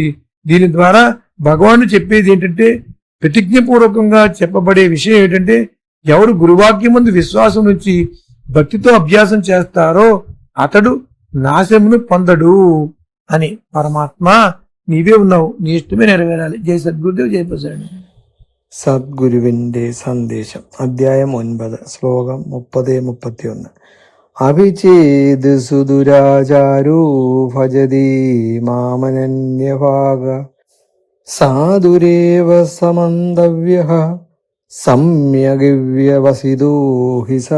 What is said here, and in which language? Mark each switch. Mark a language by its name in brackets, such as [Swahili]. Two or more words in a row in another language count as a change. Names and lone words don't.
[Telugu] దీని ద్వారా భగవానుడు చెప్పేది ఏంటంటే, ప్రతిజ్ఞపూర్వకంగా చెప్పబడే విషయం ఏంటంటే, ఎవరు గురువాక్యం ముందు విశ్వాసం నుంచి భక్తితో అభ్యాసం చేస్తారో అతడు నాశమును పొందడు అని. పరమాత్మ నీవే ఉన్నావు, నీ ఇష్టమే నెరవేరాలి. జై సద్గురుదేవ్, జై ప్రసాద్. [Malayalam] സദ്ഗുരുവിന്റെ സന്ദേശം. അധ്യായം 9, ശ്ലോകം 30-31. [Sanskrit] अभिचेत् सुदुराचारो भजति मामनन्यभाग साधुरेव समन्तव्यः सम्यग्व्यवसितो हि सह.